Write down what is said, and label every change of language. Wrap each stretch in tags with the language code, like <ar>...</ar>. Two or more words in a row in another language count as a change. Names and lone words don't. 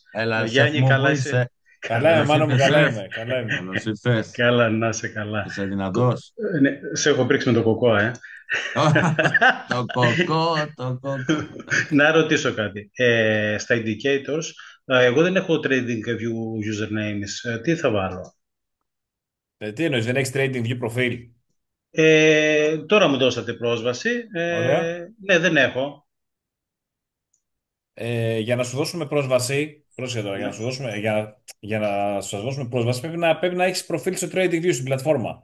<el>μου, πού καλά είσαι? είσαι. Καλά είμαι, Καλώς μάνα μου, ήρθες, καλά σεφ. είμαι. Καλά είμαι. Καλώς ήρθες. Καλά, να είσαι καλά. Είσαι δυνατός. Ναι, σε έχω πρίξει με το κοκό, Το κοκό, το κοκό. Να ρωτήσω κάτι. Στα indicators, εγώ δεν έχω trading view usernames. Τι θα βάλω? Τι εννοείς, δεν έχεις trading view προφίλ? Τώρα μου δώσατε πρόσβαση. Ωραία. Ναι, δεν έχω. Για να σου δώσουμε πρόσβαση, πρόσεχε τώρα, Ναι. για να σας δώσουμε πρόσβαση πρέπει να έχεις προφίλ στο trading view στην πλατφόρμα.</el>